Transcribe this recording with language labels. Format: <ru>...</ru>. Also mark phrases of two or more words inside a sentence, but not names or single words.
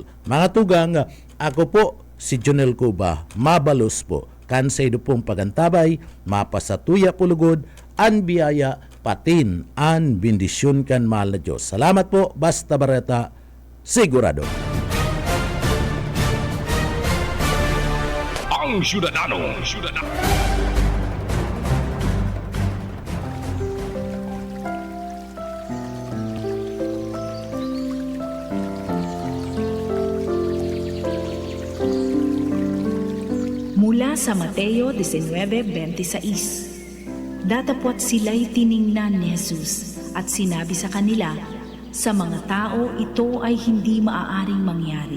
<bik>Mga tugang, ako po si Jonel Cuba, mabalos po kansay do pong pagantabay, mapasatuya pulugod, an biyaya, patin, an bendisyon kan mahal na Diyos. Salamat po, Basta Bareta, sigurado. Ang Ciudadano.</bik> <tl>Mula sa Mateo 19:26, datapwat sila'y tiningnan ni Jesus at sinabi sa kanila, sa mga tao ito ay hindi maaaring mangyari.</tl>